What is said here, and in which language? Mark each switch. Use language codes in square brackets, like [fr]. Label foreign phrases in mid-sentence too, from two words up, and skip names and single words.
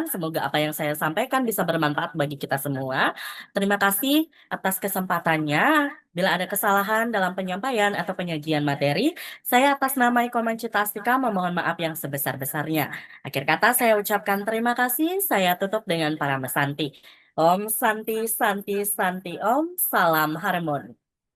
[id] Semoga apa yang saya sampaikan bisa bermanfaat bagi kita semua. Terima kasih atas kesempatannya. Bila ada kesalahan dalam penyampaian atau penyajian materi, saya atas nama Iko Citastika memohon maaf yang sebesar-besarnya. Akhir kata saya ucapkan terima kasih. Saya tutup dengan para mesanti. [sa] Om Santi Santi Santi Om, [id] salam harmoni.